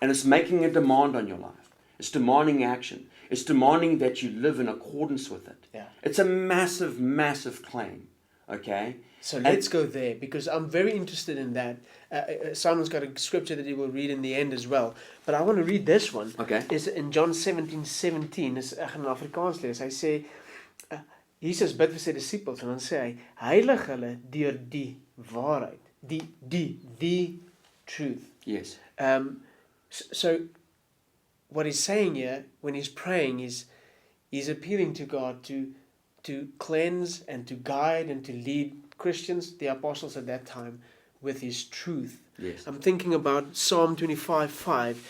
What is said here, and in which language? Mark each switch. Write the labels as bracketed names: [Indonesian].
[English] And it's making a demand on your life. It's demanding action. It's demanding that you live in accordance with it. Yeah. It's a massive, massive claim. Okay? So let's go there, because I'm very interested in that. Simon's got a scripture that he will read in the end as well. But I want to read this one. Okay. Is in John 17:17. [Afrikaans] Is ek gaan in Afrikaans lees. Hy sê Jesus bid vir sy disippels en dan sê hy heilig hulle deur die waarheid. Die truth. [English] Yes. So what he's saying here when he's praying is he's appealing to God to cleanse and to guide and to lead Christians, the apostles at that time, with his truth. Yes. I'm thinking about Psalm 25:5,